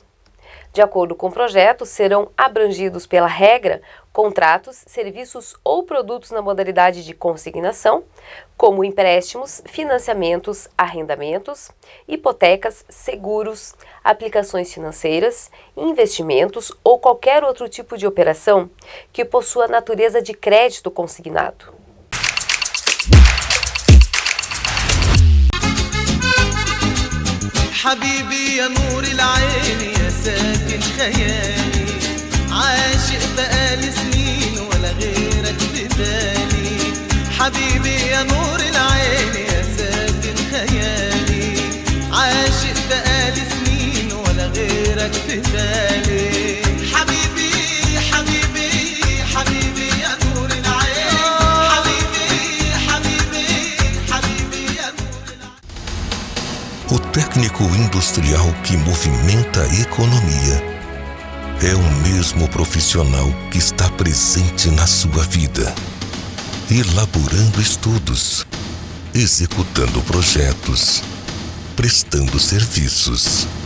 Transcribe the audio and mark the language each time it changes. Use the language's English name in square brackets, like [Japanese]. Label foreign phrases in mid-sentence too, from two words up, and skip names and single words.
[Portuguese] De acordo com o projeto, serão abrangidos pela regra contratos, serviços ou produtos na modalidade de consignação, como empréstimos, financiamentos, arrendamentos, hipotecas, seguros, aplicações financeiras, investimentos ou qualquer outro tipo de operação que possua natureza de crédito consignado. [Arabic] حبيبي يا نور العين يا ساكن خيالي عاشق بقالي سنين ولا غيرك ببالي حبيبي يا نور العين يا ساكن خيالي عاشق بقالي سنين ولا غيرك ببالي حبيبي حبيبي حبيبي يا نور العين حبيبي حبيبي حبيبي يا نور العين. [Portuguese] O técnico industrial que movimenta a economia é o mesmo profissional que está presente na sua vida, elaborando estudos, executando projetos, prestando serviços.